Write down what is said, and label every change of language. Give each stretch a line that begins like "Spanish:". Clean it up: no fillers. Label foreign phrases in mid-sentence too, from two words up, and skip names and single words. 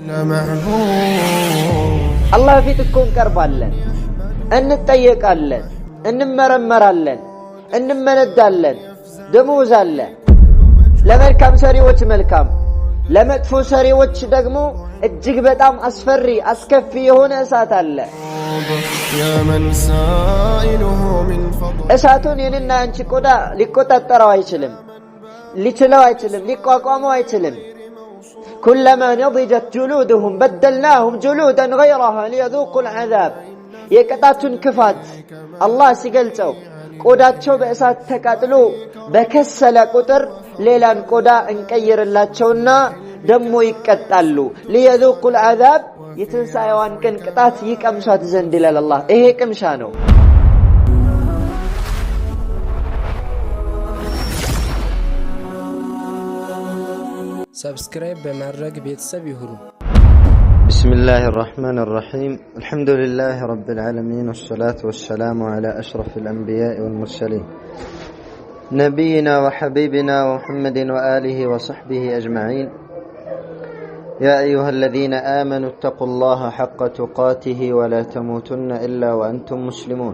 Amharic: አላህ ፊት እኮ እንቀርባለን፣ እንጠየቃለን፣ እንመረመራለን፣ እንመነዳለን። ደሞዝ አለ። ለመልካም ሰሪዎች መልካም፣ ለመጥፎ ሰሪዎች ደግሞ እጅግ በጣም አስፈሪ አስከፊ የሆነ እሳት አለ። እሳቱን የኔና አንቺ ቆዳ ሊቆጣጠረው አይችልም፣ ሊችለው አይችልም፣ ሊቋቋመው አይችልም። ኩለማ
Arabic: ነضجت جلودهم بدلناهم جلودا غيرها ليذوقوا العذاب።
Amharic: የቅጣቱን ክፋት አላህ ሲገልጸው ቆዳቸው በእሳት ተቃጥሎ በከሰለ ቁጥር ሌላን ቆዳ እንቀይርላቸውና ደሞ ይቀጣሉ።
Arabic: ليذوقوا العذاب
Amharic: የትንሣኤዋን ቀን ቅጣት ይቀምሷት ዘንድ ይላል አላህ። ይሄ ቅምሻ ነው። ሰብስክራይብ በማድረግ ቤተሰብ ይሁኑ።
Arabic: بسم الله الرحمن الرحيم. الحمد لله رب العالمين، والصلاة والسلام على أشرف الأنبياء والمرسلين نبينا وحبيبنا ومحمد وآله وصحبه أجمعين. يا أيها الذين آمنوا اتقوا الله حق تقاته ولا تموتن إلا وأنتم مسلمون.